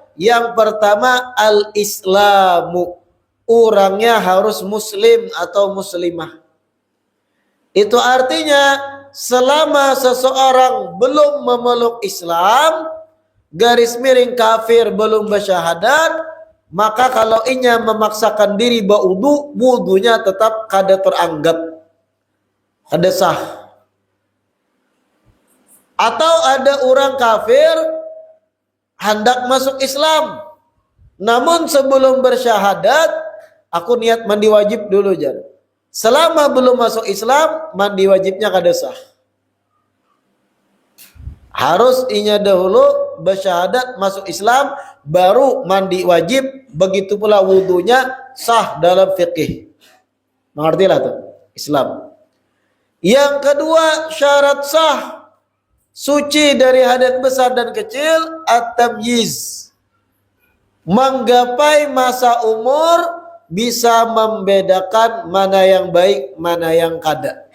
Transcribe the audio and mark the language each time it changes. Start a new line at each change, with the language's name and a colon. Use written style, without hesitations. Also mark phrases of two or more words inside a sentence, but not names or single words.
Indonesian: Yang pertama al-islamu, orangnya harus muslim atau muslimah. Itu artinya selama seseorang belum memeluk Islam, garis miring kafir, belum bersyahadat, maka kalau inya memaksakan diri berwudu, wudunya tetap kada teranggap, kada sah. Atau ada orang kafir hendak masuk Islam, namun sebelum bersyahadat, aku niat mandi wajib dulu jar. Selama belum masuk Islam, mandi wajibnya kada sah. Harus inya dahulu bersyahadat masuk Islam, baru mandi wajib. Begitu pula wudunya sah dalam fikih. Mengertilah tuh Islam. Yang kedua syarat sah suci dari hadat besar dan kecil at-tamyiz, menggapai masa umur bisa membedakan mana yang baik, mana yang kada.